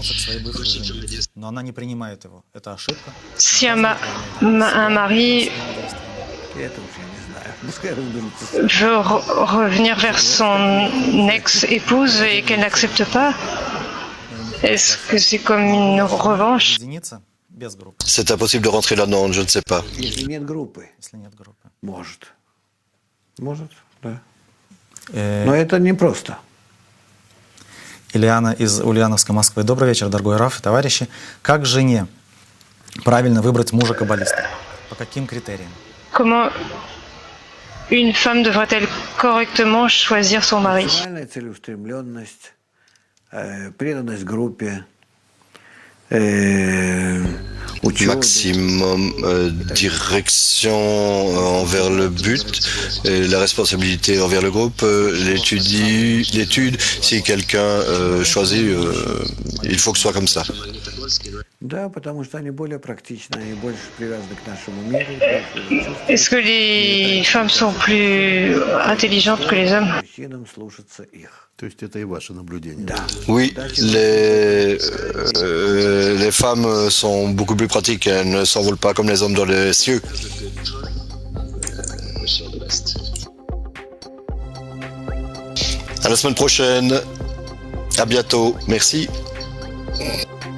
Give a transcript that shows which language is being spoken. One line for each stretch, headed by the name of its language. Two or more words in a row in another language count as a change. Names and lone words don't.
French: Si un mari veut revenir vers son ex-épouse et qu'elle n'accepte pas, est-ce que c'est comme une revanche? C'est impossible de rentrer là-dedans, je ne sais pas.
Russian: Но это непросто. Ильяна из Ульяновска, Москвы. Добрый вечер, дорогой Раф и товарищи. Как жене правильно выбрать мужа-каббалиста? По каким критериям?
French: Comment une femme devrait-elle correctement choisir son mari?
Russian: Максимальная целеустремленность, преданность группе, учеба.
French: Maximum direction envers le but, et la responsabilité envers le groupe, l'étude. Si quelqu'un choisit, il faut que ce soit comme ça.
Russian: Да, потому что они более практичны, они больше привязаны к нашему миру, больше чувствуют.
French: Est-ce que les femmes sont plus intelligentes que les hommes?
Russian: Мужчинам слушаться их. То есть это и ваше наблюдение. Да.
French: Oui, les femmes sont beaucoup plus pratiques, elles ne s'envolent pas comme les hommes dans les cieux. À la semaine prochaine, à bientôt, merci.